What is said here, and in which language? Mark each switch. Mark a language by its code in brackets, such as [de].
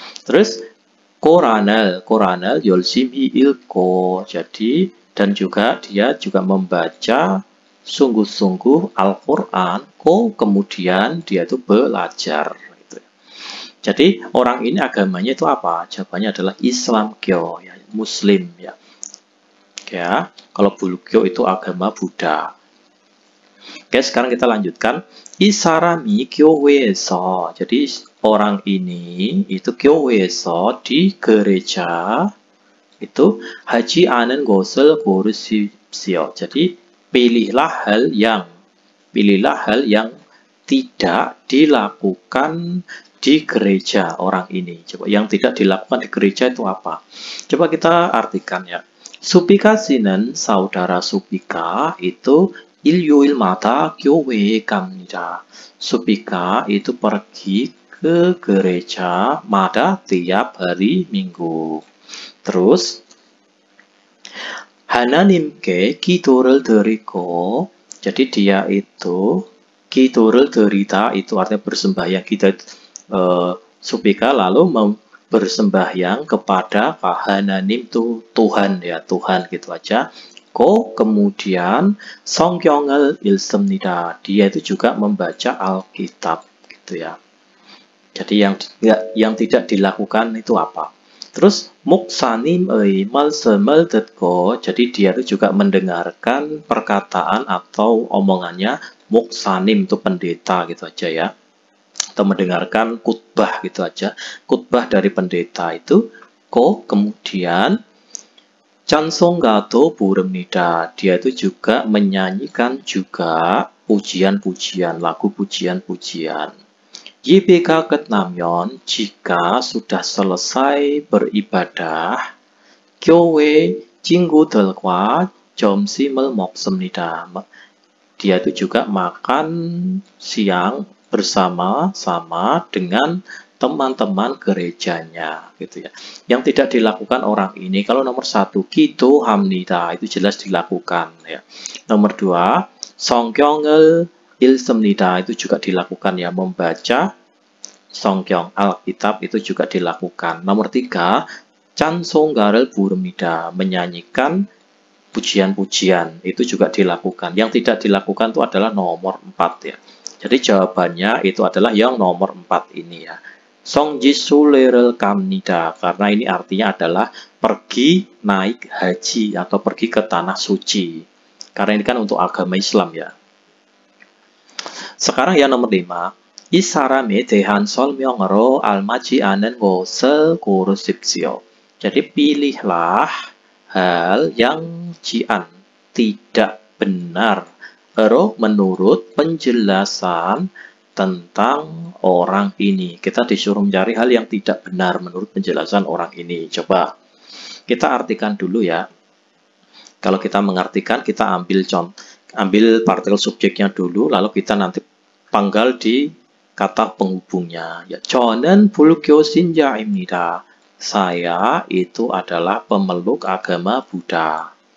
[id] Terus Koranel [ko] 열심히 읽고, [id] jadi dan juga dia juga membaca sungguh-sungguh Al-Quran, kemudian dia itu belajar. Jadi orang ini agamanya itu apa? Jawabannya adalah Islamkyo, ya, Muslim ya. Ya, kalau Bulgyo itu agama Buddha. Oke, sekarang kita lanjutkan. [ko] 이 사람이 교회에서, [id] jadi orang ini itu [ko] 교회에서 [id] di gereja itu [ko] 하지 않은 것을 고르십시오. [id] Jadi pilihlah hal yang tidak dilakukan di gereja orang ini. Coba yang tidak dilakukan di gereja itu apa? Coba kita artikan ya. Supika Sinen, saudara Supika itu [ko] 일요일마다 교회에 갑니다. [id] Supika itu pergi ke gereja pada tiap hari Minggu. Terus [ko] 하나님께 기도를 드리고, [id] jadi dia itu [ko] 기도를 드리다 [id] itu artinya bersembahyang. Kita supika lalu bersembahyang kepada 하나님 itu Tuhan ya, Tuhan gitu aja. [ko] Kemudian 성경을 읽습니다. [id] Dia itu juga membaca Alkitab gitu ya. Jadi yang tidak dilakukan itu apa? Terus [ko] 목사님의 말씀을 듣고, [id] jadi dia itu juga mendengarkan perkataan atau omongannya 목사님 itu pendeta gitu aja ya. Atau mendengarkan khutbah gitu aja. Khutbah dari pendeta itu kemudian [ko] 찬송가도 부릅니다. [id] Dia itu juga menyanyikan juga pujian-pujian, lagu pujian-pujian. [ko] 예배가 끝나면 [id] jika sudah selesai beribadah, [ko] 교회 친구들과 점심을 먹습니다. [id] Dia itu juga makan siang bersama-sama dengan teman-teman gerejanya gitu ya. Yang tidak dilakukan orang ini, kalau nomor 1 기도합니다 itu jelas dilakukan ya. Nomor 2 [ko] 성경을 읽습니다 [id] itu juga dilakukan ya, membaca 성경 Alkitab itu juga dilakukan. Nomor 3 [ko] 찬송가를 부릅니다 [id] menyanyikan pujian-pujian itu juga dilakukan. Yang tidak dilakukan itu adalah nomor 4 ya. Jadi jawabannya itu adalah yang nomor 4 ini ya. [ko] 성지순례를 갑니다. [id] Karena ini artinya adalah pergi naik haji atau pergi ke tanah suci. Karena ini kan untuk agama Islam ya. sekarang yang nomor 5. [ko] 이 사람에 대한 설명으로 알맞지 않은 것을 고르십시오. [id] Jadi pilihlah hal yang jian, tidak benar, menurut penjelasan tentang orang ini. Kita disuruh mencari hal yang tidak benar menurut penjelasan orang ini. Coba kita artikan dulu ya. Kalau kita mengartikan, kita ambil partikel subjeknya dulu, lalu kita nanti panggal di kata penghubungnya. [ko] Ya, 저는 불교 신자입니다. [id] Saya itu adalah pemeluk agama Buddha.